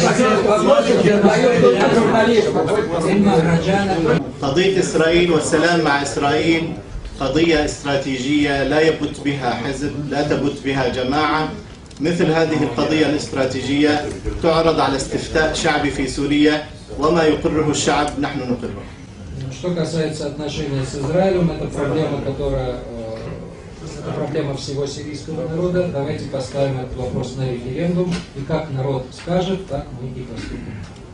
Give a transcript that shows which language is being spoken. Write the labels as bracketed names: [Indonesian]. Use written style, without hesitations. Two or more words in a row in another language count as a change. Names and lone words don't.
[Arabic] قضية إسرائيل والسلام مع إسرائيل قضية استراتيجية لا يبت بها حزب، لا تبت بها جماعة. مثل هذه القضية الاستراتيجية تعرض على استفتاء شعبي في سوريا، وما يقره الشعب نحن نقره. [Russian] Что касается отношений с Израилем, это проблема, которая это проблема всего сирийского народа. Давайте поставим этот вопрос на референдум, и как народ скажет, так мы и поступим.